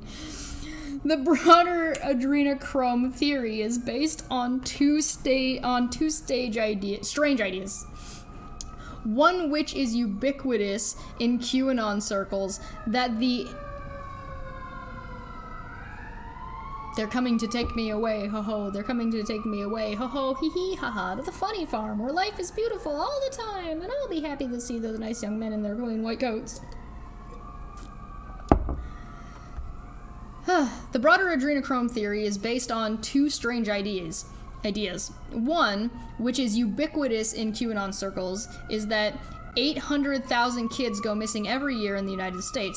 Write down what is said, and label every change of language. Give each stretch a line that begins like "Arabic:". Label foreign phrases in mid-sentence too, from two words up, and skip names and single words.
English: The broader adrenochrome theory is based on strange ideas. One which is ubiquitous in QAnon circles, that they're coming to take me away, ho-ho, they're coming to take me away, ho-ho, hee-hee, ha-ha, to the funny farm, where life is beautiful all the time, and I'll be happy to see those nice young men in their clean white coats. The broader adrenochrome theory is based on two strange ideas. ideas. One, which is ubiquitous in QAnon circles, is that 800,000 kids go missing every year in the United States.